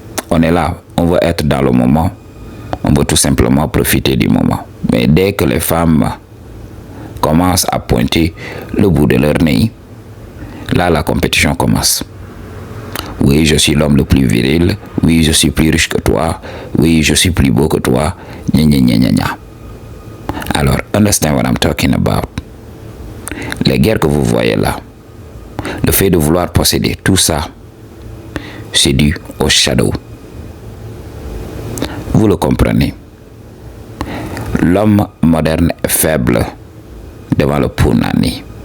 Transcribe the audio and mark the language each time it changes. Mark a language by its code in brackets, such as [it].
[fr] On est là, on veut être dans le moment. On veut tout simplement profiter du moment. Mais dès que les femmes commencent à pointer le bout de leur nez, là, la compétition commence. Oui, je suis l'homme le plus viril. Oui, je suis plus riche que toi. Oui, je suis plus beau que toi. Gna, gna, gna, gna, gna. [en] Alors, understand what I'm talking about. [fr] Les guerres que vous voyez là, le fait de vouloir posséder tout ça, c'est dû au Shadow. Vous le comprenez. L'homme moderne est faible devant le Punani.